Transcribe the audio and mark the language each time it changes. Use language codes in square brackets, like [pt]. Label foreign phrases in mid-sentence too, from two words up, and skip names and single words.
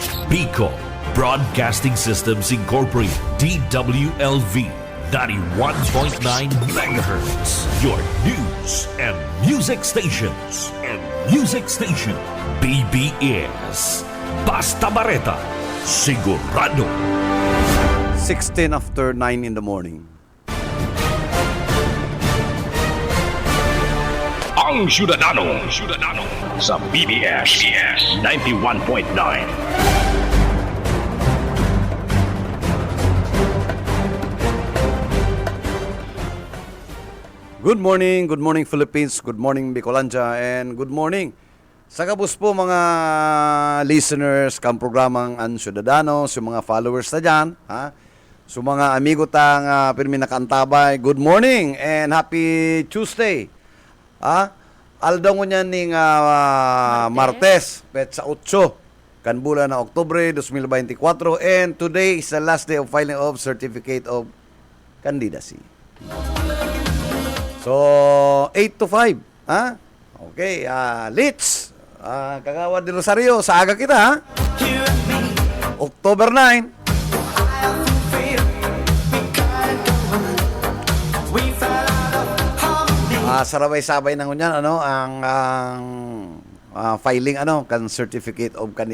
[en] Pico Broadcasting Systems Incorporated, DWLV, 91.9 megahertz. Your news and music stations. [bik] BBS. Basta Bareta. Sigurado. [en] 16 after 9 in the morning. [bik] Ang Syudadano sa BBS 91.9. [en] Good morning Philippines, good morning Bicolandia, and good morning [bik] sa kabus po mga listeners kang programang Ang Syudadano, sa mga followers na dyan, ha? Sa mga amigo tang pirmi nakantabay, [en] good morning and happy Tuesday. [bik] Ha? Aldaw mo niyan ning Martes, petsa 8, kan bulan na Oktubre 2024, [en] and today is the last day of filing of Certificate of Candidacy. So, 8 to 5, ha? [bik] Okay, Litz, Kagawad de Rosario, sa aga kita, ha? [en] October 9. [bik] Sarabay-sabay na ngunyan, ang filing, kan [en] Certificate of Candidacy.